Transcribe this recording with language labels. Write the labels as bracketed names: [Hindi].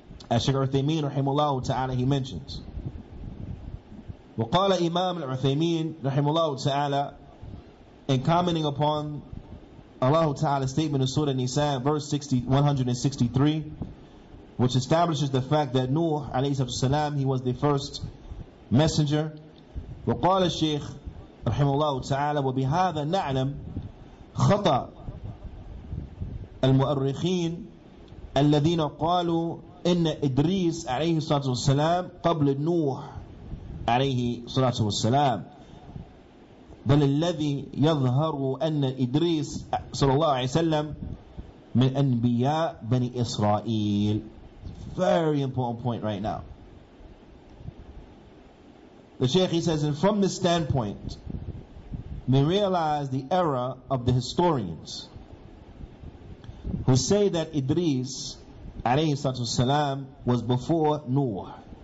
[English] as Shaykh Uthaymeen rahimahullah ta'ala he mentions. [Arabic] وقال [English] Imam al-Uthaymeen rahimahullah ta'ala, in commenting upon Allah Ta'ala's statement in Surah Nisa, verse 163, which establishes the fact that Nuh alayhi salam, he was the first messenger. [Arabic] وقال الشيخ رحمه الله تعالى وبهذا نعلم خطأ المؤرخين الذين قالوا إن إدريس عليه الصلاة والسلام قبل نوح عليه الصلاة والسلام، بل الذي يظهر أن إدريس صلى الله عليه وسلم من أنبياء بني إسرائيل. [English] Very important point right now. The Shaykh, he says, and from this standpoint, we realize the error of the historians who say that Idris alayhi salatu wasalam was before Noah.